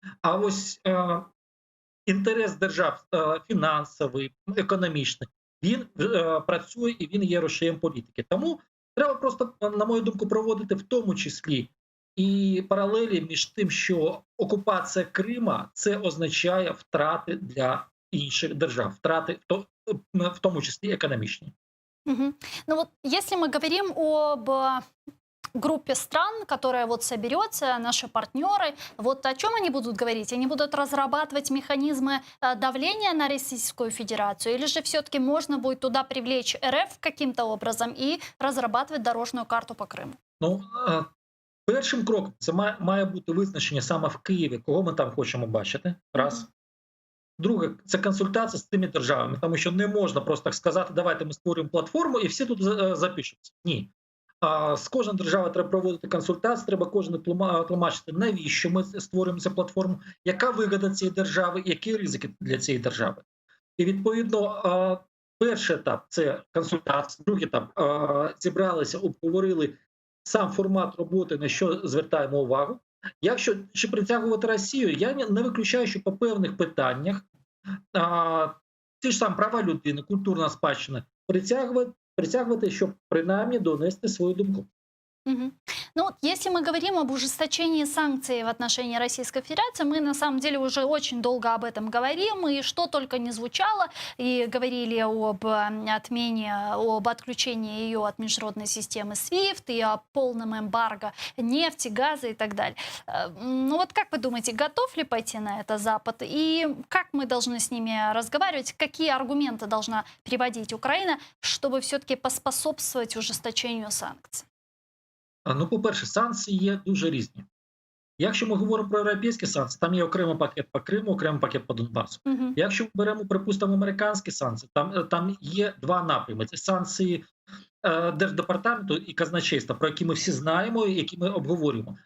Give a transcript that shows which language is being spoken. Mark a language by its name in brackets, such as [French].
[Ukrainian] А ось інтерес держав фінансовий, економічний, він працює і він є рушієм політики. Тому треба просто, на мою думку, проводити в тому числі і паралелі між тим, що окупація Крима – це означає втрати для інших держав, втрати в тому числі економічні. [Russian] Ну вот, если мы говорим об группе стран, которая вот соберется, наши партнеры, вот о чем они будут говорить? Они будут разрабатывать механизмы давления на Российскую Федерацию, или же все-таки можно будет туда привлечь РФ каким-то образом и разрабатывать дорожную карту по Крыму? [Ukrainian] Ну, першим кроком це має бути визначення саме в Києві, кого ми там хочемо бачити, раз. Друге, це консультація з тими державами, тому що не можна просто так сказати, давайте ми створюємо платформу і всі тут запишуться. Ні. З кожної держави треба проводити консультації, треба кожен тлумачити, навіщо ми створюємо цю платформу, яка вигода цієї держави, які ризики для цієї держави. І відповідно, перший етап – це консультація, другий етап – зібралися, обговорили сам формат роботи, на що звертаємо увагу. Якщо чи притягувати Росію, я не виключаю, що по певних питаннях ті ж самі права людини, культурна спадщина притягувати, щоб принаймні донести свою думку. [Russian] Ну вот, если мы говорим об ужесточении санкций в отношении Российской Федерации, мы на самом деле уже очень долго об этом говорим, и что только не звучало, и говорили об отмене, об отключении ее от международной системы SWIFT, и о полном эмбарго нефти, газа и так далее. Ну вот как вы думаете, готов ли пойти на это Запад, и как мы должны с ними разговаривать, какие аргументы должна приводить Украина, чтобы все-таки поспособствовать ужесточению санкций? [Ukrainian] Ну, по-перше, санкції є дуже різні. Якщо ми говоримо про європейські санкції, там є окремий пакет по Криму, окремий пакет по Донбасу. Якщо ми беремо, припустимо, американські санкції, там є два напрями. Це санкції Держдепартаменту і казначейства, про які ми всі знаємо і які ми обговорюємо.